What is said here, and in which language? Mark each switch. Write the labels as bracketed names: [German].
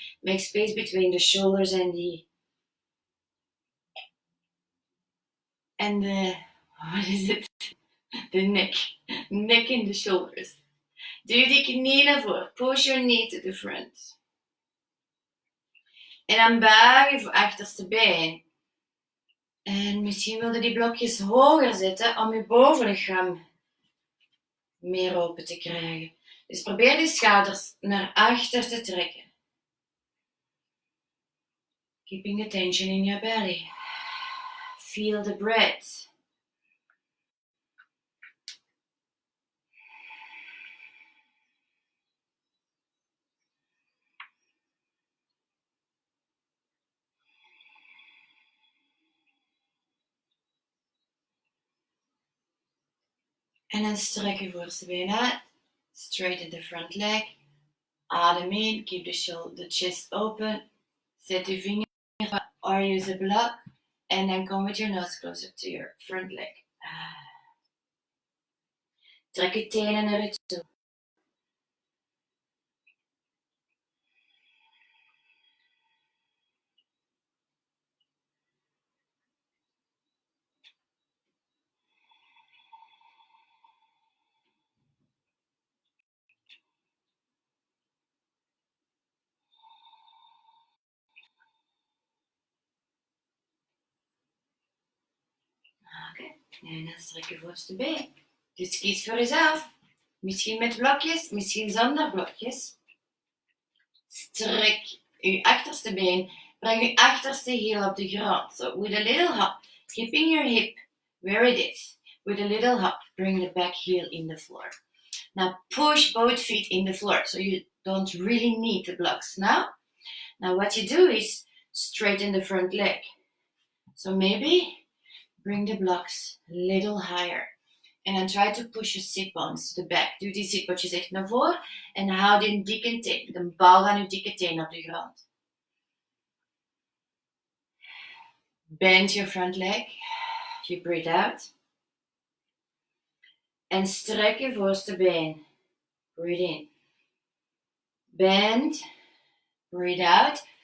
[English] Make space between the shoulders and the what is it? The neck. Neck and the shoulders. [Dutch] Duw die knie naar voren. [English] Push your knee to the front. [Dutch] En dan buig je achterste been. En misschien wilde die blokjes hoger zetten om je bovenlichaam meer open te krijgen. Dus probeer die schouders naar achter te trekken. [English] Keeping the tension in your belly. Feel the breath. [Dutch] En dan strek je voorste been uit. [English] Straighten the front leg. [Dutch] Adem in. [English] Keep the chest open. [Dutch] Zet je vinger [English] or use a block. And then come with your nose closer to your front leg. [Dutch] Trek je tenen naar je toe. Oké, en dan strek je voorste been. Dus kies voor jezelf. Misschien met blokjes, misschien zonder blokjes. Strek je achterste been. Breng je achterste heel op de grond. [English] So with a little hop, keeping your hip where it is. With a little hop, bring the back heel in the floor. Now push both feet in the floor. So you don't really need the blocks now. Now what you do is straighten the front leg. So maybe bring the blocks a little higher. And then try to push your sit bones to the back. [Dutch] Duw die zitbotjes echt naar voren. En hou die dikke teen, de bal van je dikke teen op de grond. [English] Bend your front leg. You breathe out. [Dutch] En strek je voorste been. [English] Breathe in. Bend. Breathe out.